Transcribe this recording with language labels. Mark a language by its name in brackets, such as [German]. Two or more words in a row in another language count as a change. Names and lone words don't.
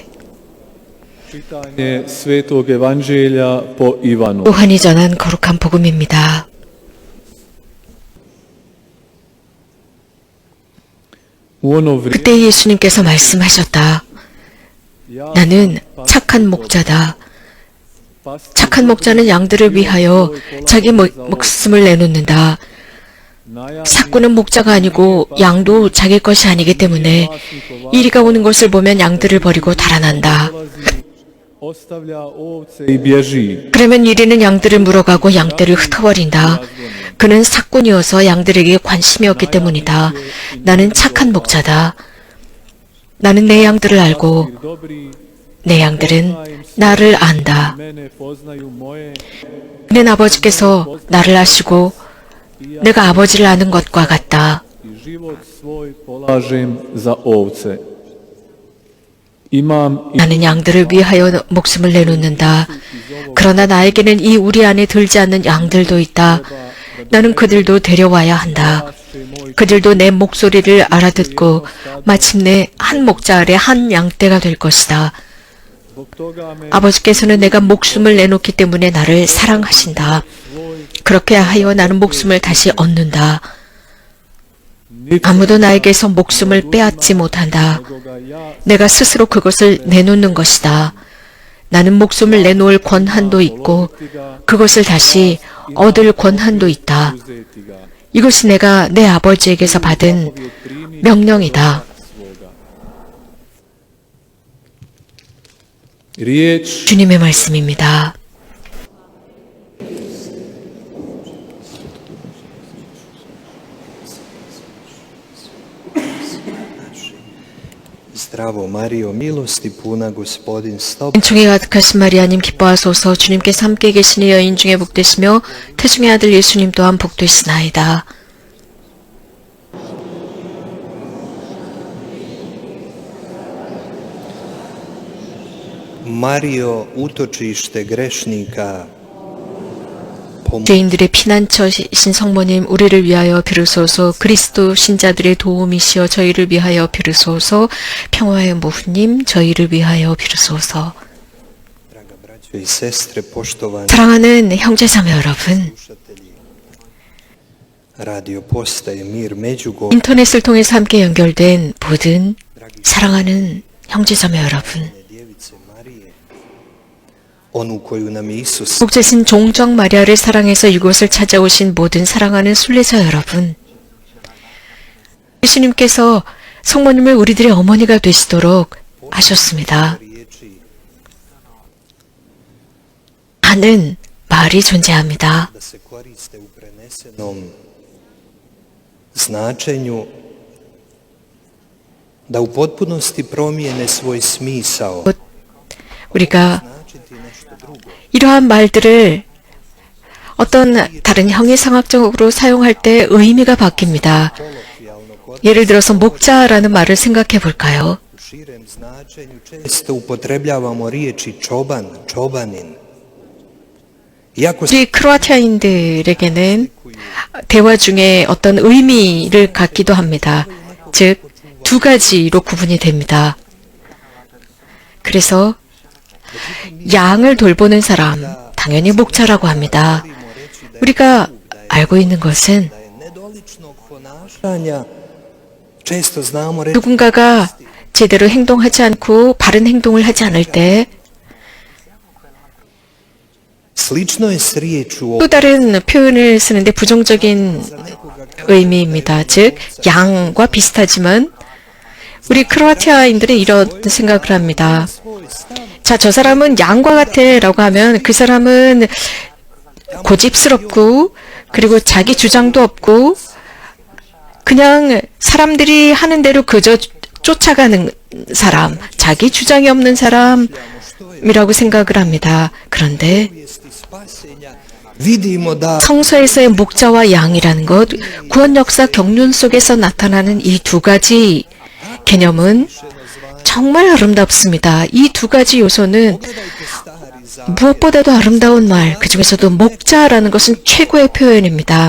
[Croatian] čitanje Svetog Evanđelja po Ivanu. [Korean] 요한이 전한 거룩한 복음입니다. [Croatian] U ono vrijeme [Korean] 그때 예수님께서 말씀하셨다. 나는 착한 목자다. 착한 목자는 양들을 위하여 자기 목숨을 내놓는다. 삭구는 목자가 아니고 양도 자기 것이 아니기 때문에 이리가 오는 것을 보면 양들을 버리고 달아난다. [Croatian] ostavlja ovce i bježi. [Korean] 그러면 이리는 양들을 물어가고 양떼를 흩어버린다. 그는 삭군이어서 양들에게 관심이 없기 때문이다. 나는 착한 목자다. 나는 내 양들을 알고 [Croatian] Dobri [Korean] 내 양들은 나를 안다. [Croatian] mene poznaju moje [Korean] 내 아버지께서 나를 아시고 내가 아버지를 아는 것과 같다. [Croatian] i život svoj polažem za ovce. Imam i [Korean] 나는 양들을 위하여 목숨을 내놓는다. 그러나 나에게는 이 우리 안에 들지 않는 양들도 있다. 나는 그들도 데려와야 한다. 그들도 내 목소리를 알아듣고 마침내 한 목자 아래 한 양떼가 될 것이다. [Croatian] zbog toga me [Korean] 아버지께서는 내가 목숨을 내놓기 때문에 나를 사랑하신다. 그렇게 하여 나는 목숨을 다시 얻는다. 아무도 나에게서 목숨을 빼앗지 못한다. 내가 스스로 그것을 내놓는 것이다. 나는 목숨을 내놓을 권한도 있고 그것을 다시 얻을 권한도 있다. [Croatian] uzeti ga. [Korean] 이것이 내가 내 아버지에게서 받은 명령이다. [Croatian] Riječ [Korean] 주님의 말씀입니다. [Croatian] Zdravo Marijo, milosti puna Gospodin s tobom. [Korean] 은총에 가득하신 마리아님 기뻐하소서. 주님께서 함께 계시니 여인 중에 복되시며 태중의 아들 예수님 또한 복되시나이다. [Croatian] Marijo, utočište grešnika, [Korean] 죄인들의 피난처이신 성모님 우리를 위하여 비르소서. 그리스도 신자들의 도움이시여 저희를 위하여 비르소서. 평화의 모후님 저희를 위하여 비르소서. [Croatian] draga braćo i sestre, poštovani [Korean] 사랑하는 형제자매 여러분, [Croatian] slušatelji, radio postaje Mir Međugorje. [Korean] 인터넷을 통해서 함께 연결된 모든 사랑하는 형제자매 여러분, [Croatian] Djevice Marije, onu koju nam je Isus [Korean] 복제신 종정 마리아를 사랑해서 이곳을 찾아오신 모든 사랑하는 순례자 여러분, 예수님께서 성모님을 우리들의 어머니가 되시도록 하셨습니다. [Croatian] riječi [Korean] 하는 말이 존재합니다. [Croatian] da se koriste u prenesenom značenju, da u potpunosti promijene svoj smisao, [Korean] 우리가 [Croatian] značiti nešto drugo. [Korean] 이러한 말들을 어떤 다른 형이상학적으로 사용할 때 의미가 바뀝니다. [Croatian] Kolokvijalno [Korean] 예를 들어서 목자라는 말을 생각해 볼까요? [Croatian] u širem značenju često upotrebljavamo riječi čoban, čobanin. Iako se [Korean] 우리 크로아티아인들에게는 대화 중에 어떤 의미를 갖기도 합니다. 즉, 두 가지로 구분이 됩니다. 그래서 양을 돌보는 사람, 당연히 목자라고 합니다. 우리가 알고 있는 것은 [Croatian] da je nedoličnog ponašanja često znamo reći [Korean] 누군가가 제대로 행동하지 않고 바른 행동을 하지 않을 때 [Croatian] slično je s riječu [Korean] 또 다른 표현을 쓰는데 부정적인 의미입니다. 즉, 양과 비슷하지만 우리 크로아티아인들은 이런 생각을 합니다. 자, 저 사람은 양과 같아 라고 하면 그 사람은 고집스럽고 그리고 자기 주장도 없고 그냥 사람들이 하는 대로 그저 쫓아가는 사람, 자기 주장이 없는 사람이라고 생각을 합니다. 그런데 [Croatian] vidimo da [Korean] 성서에서의 목자와 양이라는 것, 구원 역사 경륜 속에서 나타나는 이 두 가지 개념은 정말 아름답습니다. 이 두 가지 요소는 무엇보다도 아름다운 말, 그 중에서도 목자라는 것은 최고의 표현입니다.